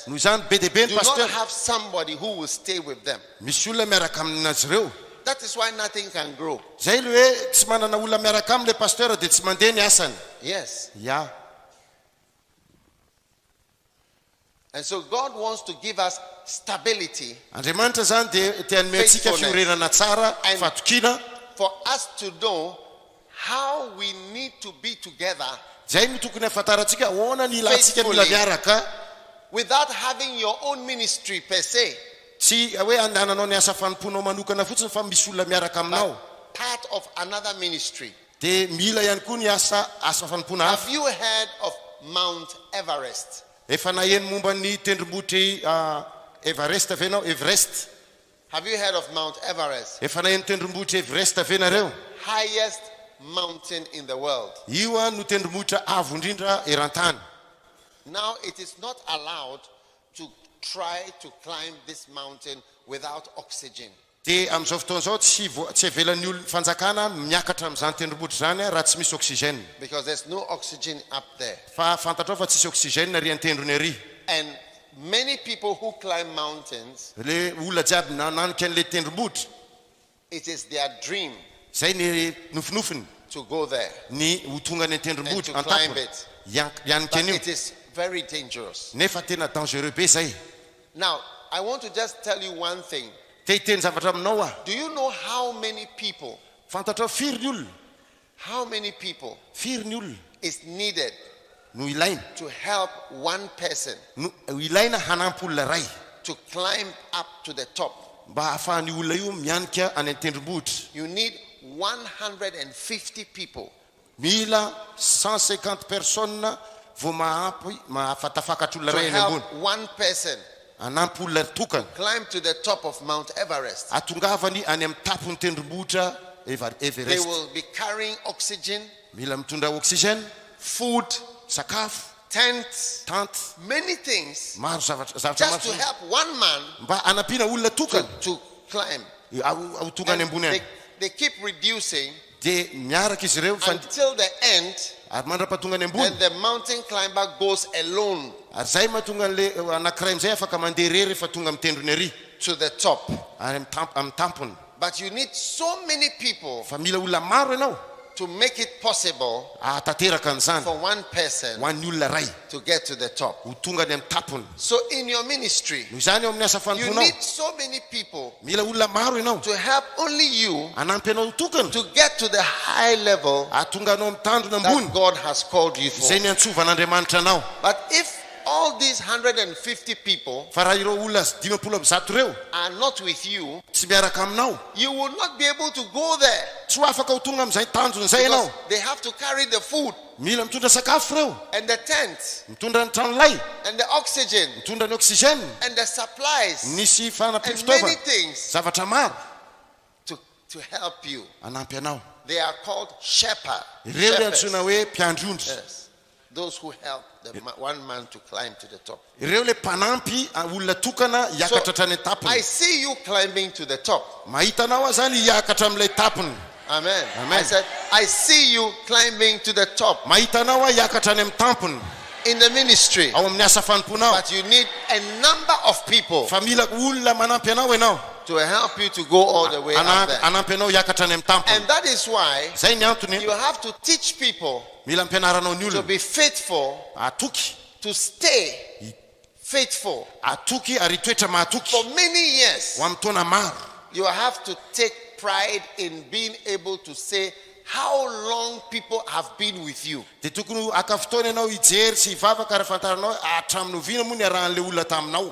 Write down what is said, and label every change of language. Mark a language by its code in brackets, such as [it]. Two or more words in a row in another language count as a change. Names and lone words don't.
[mg] noho izany be dia be ny [en] do not [mg] pasteur [en] have somebody who will stay with them. [mg] misy olona miaraka aminazy ireo [en] That is why nothing can grow. [mg] zay le hoe tsy manana olona miaraka am'le pasteur dia tsy mandeha ny asany [en] Yes. [mg] ya [en] And so God wants to give us stability [mg] andriamanitra zany dia tianome antsika fiorenana tsara [en] And- [mg] fatokina [en] for us to know how we need to be together [mg] zay no tokony ahafantarantsika ahoana ny ilantsika mila [en] Faithfully. [mg] miaraka [en] without having your own ministry per se, [mg] tsy hoe andananao ny asa fanomponao manokana fotsiny fa misy olona miaraka aminao [en] but part of another ministry. [mg] dia mila ihany koa ny asa fanompona hafa [en] Have you heard of Mount Everest? [mg] efa naheno momba ny tendrombohitry Everest ve nao Everest [en] Have you heard of Mount Everest? [mg] efa naheno tendrombohitra Everest ve nareo [en] Highest mountain in the world. [mg] io no tendrombohitra avo indrindra eran-tany [en] Now it is not allowed to try to climb this mountain without oxygen. [mg] dia amin'izao fotoana izao tsy avelan'ny olona fanjakana miakatra amin'izany tendrombohitra zany raha tsy misy oxygène [en] Because there's no oxygen up there. [mg] fa fantatrao fa tsisy oxygène ary an-tendrony ary [en] And many people who climb mountains, [mg] le olona jiaby nanika an'le tendrombohitra [en] it is their dream [mg] zay ny nofinofiny [en] to go there [mg] ny ho tonga ny [en] and to [mg] an-tendrombohitra [en] climb [mg] antapony [en] it. [mg] ianika [en] But [mg] an'io [en] it is very dangerous. [mg] nefa tena dangereux be zay [en] Now, I want to just tell you one thing. [mg] te hiteny zavatra aminao ah [en] Do you know how many people, [mg] fantatrao firy ny olona firy olona [en] is needed [mg] no ilaina [en] to help one person [mg] no ilaina hanampy olona ray [en] to climb up to the top? [mg] mba hahafahan'ny olona io mianika any an-tendrombohitra [en] You need 150 people [mg] mila 150 personnes vao mahampy mahafatafakatra olona [en] to [mg] ray any ambony [en] help one person [mg] hanampy olona tokana [en] climb to the top of Mount Everest. [mg] atongavany any amin'ny tapony tendrombohitra [en] They [mg] Everest [en] will be carrying oxygen, [mg] mila mitondra oxygène [en] food, [mg] sakafo [en] tents, [mg] tante [en] many things, [mg] maro zavatra [en] just to [mg] maro [en] help one man [mg] mba anampiana olona tokana [en] to climb. [mg] ho tonga any [en] And [mg] ambony any [en] they keep reducing [mg] dia miaraka izy ireo fa [en] until the end, [mg] ary mandrapatonga any ambony [en] and the mountain climber goes alone [mg] ary zay mahatonga an'le anankiray amizay afaka mandeha rery rehefa tonga amin'ny tendrony ary [en] to the top. [mg] ary amin'ny tampony [en] But you need so many people [mg] fa mila olona maro ianao [en] to make it possible [mg] atateraka an'izany [en] for one person [mg] ho an'ny olona ray [en] to get to the top. [mg] ho tonga any amin'ny tampony [en] So in your ministry, [mg] noho izany eo amin'ny asa [en] you [mg] fanomponao [en] need so many people [mg] mila olona maro ianao [en] to help only you [mg] anampy anao tokana [en] to get to the high level [mg] atonga anao amin'ny tandrona [en] that [mg] ambony [en] God has called you for. [mg] zay ny antsovan'Andriamanitra anao [en] But if all these 150 people [mg] fa raha ireo olona 50 reo [en] are not with you, [mg] tsy miaraka aminao [en] you will not be able to go there. [mg] tsy afaka ho tonga amin'izay tanjon'izay [en] Because [mg] ianao [en] they have to carry the food [mg] mila mitondra sakafo reo [en] and the tent [mg] mitondra ny tranolay [en] and the oxygen [mg] mitondra ny oxygène [en] and the supplies [mg] nisy [en] and [mg] fanampim-fitaovana [en] many things [mg] zavatra maro [en] to help you. [mg] anampy anao [en] They are called shepherd. [mg] ireo le [en] Shepherds. [mg] antsoina hoe mpiandrondry [en] Yes. Those who help one man to climb to the top. [mg] ireo le mpanampy olona tokana hiakatra hatrany [en] I [mg] etapony [en] see you climbing to the top. [mg] mahita anao aho zany hiakatra amin'ilay etapony [en] Amen. [mg] Amen. [en] I said, I see you climbing to the top [mg] mahita anao aho hiakatra any amin'ny tampony [en] in the ministry. [mg] ao amin'ny asa fanomponao [en] But you need a number of people [mg] fa mila olona manampy anao ianao [en] to help you to go all the way up there. [mg] anampy anao hiakatra any amin'ny tampony [en] And that is why [mg] zay ny antony [en] you have to teach people [mg] mila ampianaranao ny [en] to [mg] olona [en] be faithful, [mg] atoky [en] to stay faithful. [mg] atoky ary toetra mahatoky [en] For many years, [mg] ho amin'ny taona maro [en] you have to take pride in being able to say how long people have been with you. [mg] dia tokony aka fotoana ianao hijery sy hivavaka ary fantaranao hatramin'ny oviana moa ny arahan'le olona taminao.